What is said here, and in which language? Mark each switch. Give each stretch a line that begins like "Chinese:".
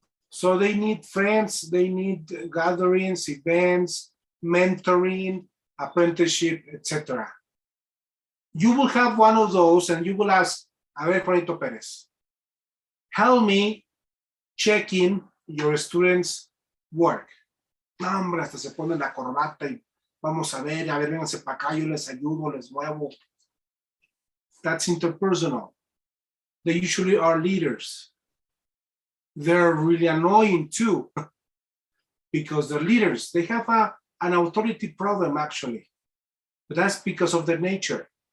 English: So they need friends, they need gatherings, events, mentoring, apprenticeship, etc. You will have one of those and you will ask,
Spanish: a ver,
English: Juanito Pérez, help me checking your students' work.
Spanish: No, hombre, hasta se ponen la corbata y vamos a ver, vénganse para acá, yo les ayudo, les muevo.
English: That's interpersonal. They usually are leaders. They're really annoying too. because they're leaders. They have an authority problem, actually. But that's because of their nature.